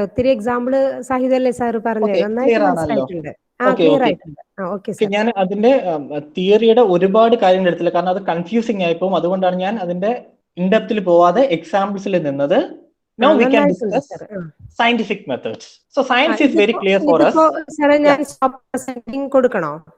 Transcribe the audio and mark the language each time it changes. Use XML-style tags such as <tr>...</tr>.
<ml>ഒത്തിരി example സഹിതല്ലേ sir പറഞ്ഞത്? നന്നായിട്ട് മനസ്സിലായിട്ടുണ്ട്. ക്ലിയർ ആയിട്ടുണ്ട്. Okay sir. ഞാൻ അതിന്റെ തിയറിയുടെ ഒരുപാട് കാര്യങ്ങൾ എടുത്തില്ല, കാരണം അത് കൺഫ്യൂസിംഗ് ആയിപ്പോ. അതുകൊണ്ടാണ് ഞാൻ അതിന്റെ ഇൻഡെപ്തിൽ പോവാതെ എക്സാമ്പിൾസിൽ നിന്നത്.</ml> <en>Now we can discuss scientific methods. So science is very clear for us.</en> <ml>സാറേ ഞാൻ</ml> <en>stop presenting</en> <ml>കൊടുക്കണോ?</ml>